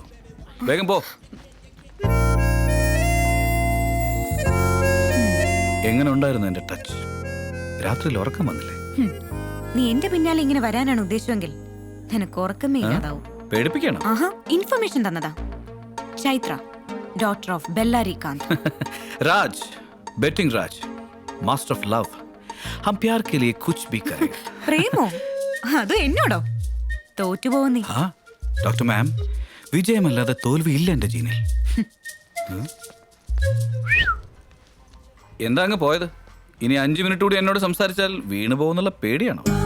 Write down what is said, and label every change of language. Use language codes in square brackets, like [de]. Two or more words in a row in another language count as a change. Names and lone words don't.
[ml] വേഗം പോ. എങ്ങനെ ഉണ്ടായിരുന്നു എന്റെ ടച്ച്? രാത്രിയിൽ ഉറക്കം വന്നില്ലേ? നീ എന്റെ പിന്നാലെ ഇങ്ങനെ വരാനാണ് ഉദ്ദേശമെങ്കിൽ നിനക്ക് ഉറക്കമേ ഇല്ലാതാവും. പേടിപ്പിക്കണം. ആഹാ, ഇൻഫർമേഷൻ തന്നതാ. ചൈത്ര, [en] daughter of Bellary Kanth. Raj, betting Raj, master of love. [hi] हम प्यार के लिए कुछ भी करें. [ml] പ്രേമോ? അത് എന്നോടോ? തോറ്റുപോകും നീ. हाँ [en] doctor ma'am, [ml] വിജയമല്ലാതെ തോൽവി ഇല്ല എന്റെ ജീനിൽ. എന്താ അങ്ങ് പോയത്? ഇനി 5 മിനിറ്റ് കൂടി എന്നോട് സംസാരിച്ചാൽ വീണു പോകുന്നുള്ള പേടിയാണോ?